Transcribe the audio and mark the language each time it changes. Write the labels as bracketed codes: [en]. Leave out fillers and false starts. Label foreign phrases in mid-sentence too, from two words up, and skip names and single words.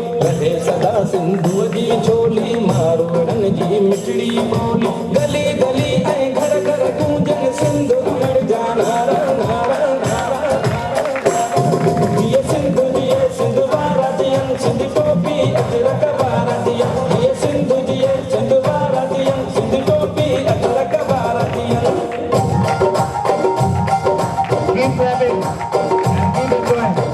[sd] रहे सदा सिंधुअ जी छोली, मारवड़न जी मिठड़ी बोली। गली गली ऐं घर घर गूंजन सिंध उमड़ जा नारा नारा नारा। ये सिंध जिए सिंध वारा दियन, सिंध टोपी अजरक वारा दियन। ये सिंध जिए सिंध वारा दियन, सिंध टोपी अजरक वारा दियन। [en] Keep clapping and keep enjoying.